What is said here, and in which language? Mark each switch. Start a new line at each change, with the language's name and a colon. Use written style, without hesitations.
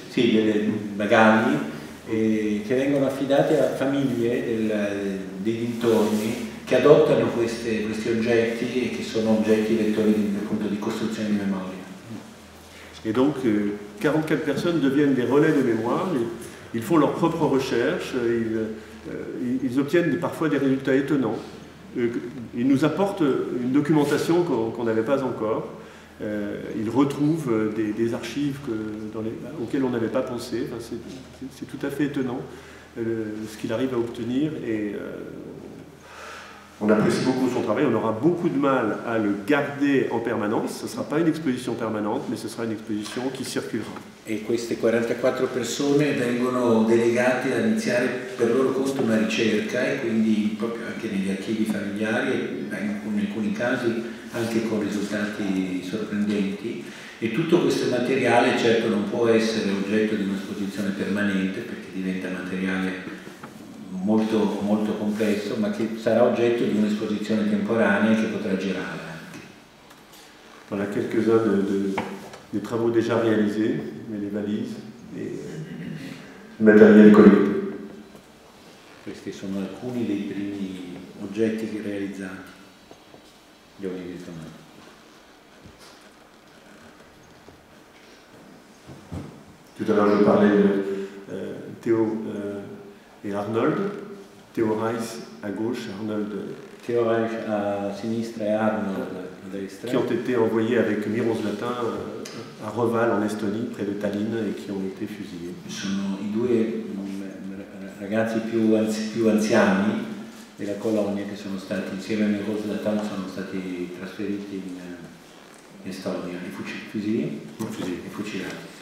Italian: Sì, bagagli che vengono affidati a famiglie dei dintorni che adottano questi oggetti e che sono oggetti vettori appunto di costruzione di memoria.
French: Et donc, 44 personnes deviennent des relais de mémoire, ils font leurs propres recherches, ils obtiennent parfois des résultats étonnants. Ils nous apportent une documentation qu'on n'avait pas encore. Ils retrouvent des archives auxquelles on n'avait pas pensé. Enfin, c'est tout à fait étonnant ce qu'il arrive à obtenir. Et on apprécie beaucoup son travail, on aura beaucoup de mal à le garder en permanence, ce ne sera pas une exposition permanente, mais ce sera une exposition qui circulera.
Italian: E queste 44 persone vengono delegate ad iniziare per loro conto una ricerca e quindi proprio anche negli archivi familiari e in alcuni casi anche con risultati sorprendenti. E tutto questo materiale certo non può essere oggetto di un'esposizione permanente perché diventa materiale molto, molto complesso, ma che sarà oggetto di un'esposizione temporanea che potrà girare.
French: Voilà quelques-uns des travaux déjà réalisés, mais les valises et le matériel collecté.
Italian: Questi sono alcuni dei primi oggetti realizzati. Gli Olivier Kamen.
French: Tout à l'heure, je parlais de Théo et Arnold, Théo Reiss à gauche, Arnold
Italian: Théo Reiss à sinistra et Arnold à destra,
French: qui ont été envoyés avec Miron Zlatin à Reval en Estonie, près de Tallinn, et qui ont été fusillés.
Italian: Sono i due ragazzi più anziani della colonia che sono stati insieme a Miron Zlatin sono stati trasferiti in Estonia e fucilati.